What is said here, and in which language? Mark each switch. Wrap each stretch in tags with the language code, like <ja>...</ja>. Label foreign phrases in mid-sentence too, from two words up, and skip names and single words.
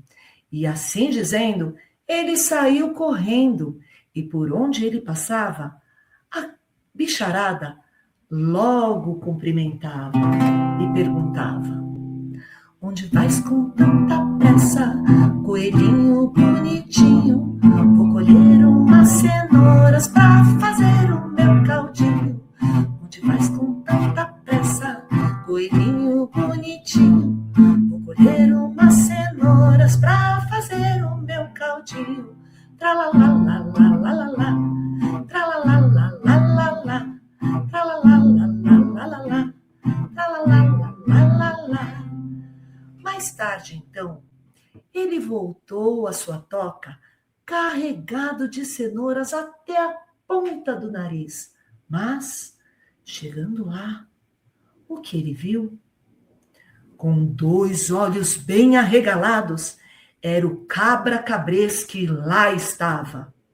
<pt>E assim dizendo, ele saiu correndo, e por onde ele passava, a bicharada logo cumprimentava e perguntava: onde vais com tanta pressa, coelhinho bonitinho? Vou colher umas cenouras pra fazer o meu caldinho. Onde vais com tanta pressa, coelhinho bonitinho? Vou colher umas cenouras pra fazer o meu caldinho. Tralalalalalalala, tralalalalalalala, tralalalalalalala, tralalalalalalala. Mais tarde, então, ele voltou à sua toca carregado de cenouras até a ponta do nariz. Mas, chegando lá, o que ele viu? Com 2 olhos bem arregalados, era o cabra-cabrês que lá estava.</pt>